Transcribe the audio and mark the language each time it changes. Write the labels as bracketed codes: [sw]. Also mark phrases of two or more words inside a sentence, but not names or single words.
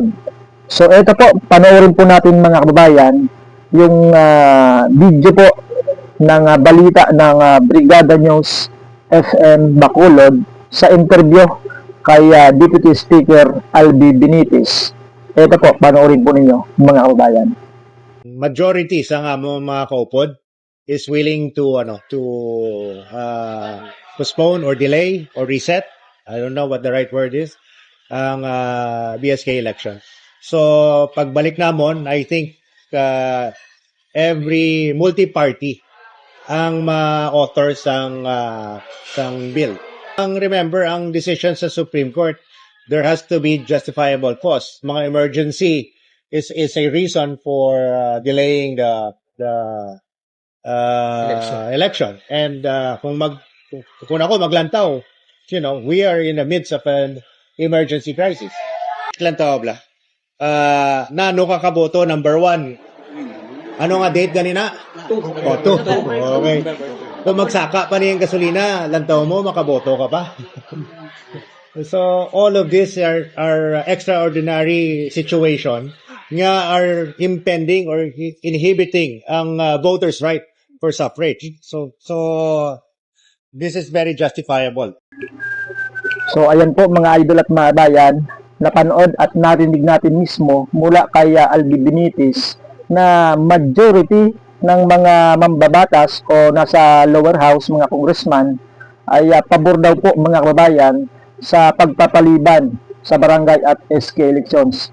[tl] So ito po, panoorin po natin mga kababayan yung video po ng balita ng Brigada News FM Bacolod sa interview kay Deputy Speaker Albi Benitez. Ito po, panoorin po ninyo mga kababayan. [en] Majority [hil] sa nga mga kaupod [en] is willing to postpone or delay or reset, I don't know what the right word is, [hil] ang BSK election. So pagbalik namon, [en] I think every multi-party [hil] ang ma-author sang bill. [en] Remember, [hil] ang decision sa [en] Supreme Court, there has to be justifiable cause. Mga emergency is a reason for delaying the election. [hil] And kung ako maglantaw, [en] we are in the midst of an emergency crisis. [hil] Lantaw bla. Nano ka kaboto number 1. Ano nga date ganina? 2. Okay. Kung magsaka pa niyang gasolina, lantaw mo, makaboto ka pa. [en] So, all of these are extraordinary situation nga are impending or inhibiting ang voters' right for suffrage. So this is very justifiable. [tl] So ayan po mga idol at mga bayan, napanood at narinig natin mismo mula kay Albi Benitez na majority ng mga mambabatas o nasa lower house, mga congressman, ay pabor daw po mga kababayan sa pagpapaliban sa barangay at SK elections.